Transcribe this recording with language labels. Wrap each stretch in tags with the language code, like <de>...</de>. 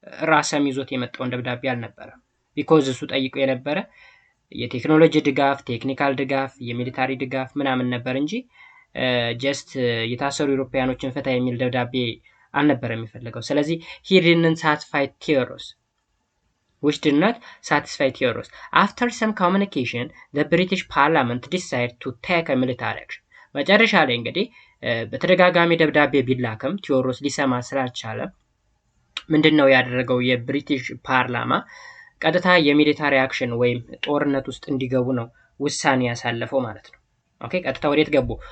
<am>ራሰም ይዞት የመጣውን ደብዳቤ አልነበረም። ቢኮዝ እሱ ጠይቆ የነበረ የቴክኖሎጂ ድጋፍ፣ ቴክኒካል ድጋፍ፣ የሚሊታሪ ድጋፍ ምናምን ነበር እንጂ ጀስት የታሰሩ ዩሮፒያኖችን ፍታ የሚል ደብዳቤ አልነበረም የሚፈልገው። ስለዚህ</am> <en>he didn't satisfy ቴዎድሮስ which did not satisfy ቴዎድሮስ. After some communication the British Parliament decided to take a military action.</en> <am>መጨረሻ ላይ እንግዲህ በተደጋጋሚ ደብዳቤ ቢላክም ቴዎድሮስ ሊሰማ ስላልቻለ ምንድነው ያደረገው? የብሪቲሽ ፓርላማ ቀጥታ የሚሊታሪ አክሽን ወይም ጦርነት ውስጥ እንዲገቡ ነው ውሳኔ ያሳለፈው ማለት ነው። ኦኬ ቀጥታ ወዴት ገቡ?</am>